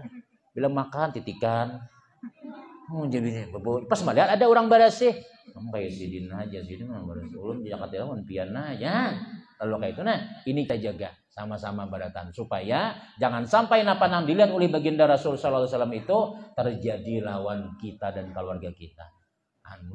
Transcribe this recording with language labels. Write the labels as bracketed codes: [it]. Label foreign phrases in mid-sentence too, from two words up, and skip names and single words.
[bjn] Bila makan titikan. Jadi bebo. Pas melihat ada orang barasih, kayak sidin aja sidin mah barasih. Ulun di Jakarta mun pian aja. Kalau kayak itu nah, ini kita jaga sama-sama baratan supaya jangan sampai napa nang dilihat oleh baginda Rasul [ar] sallallahu alaihi wasallam [bjn] itu terjadi lawan kita dan keluarga kita.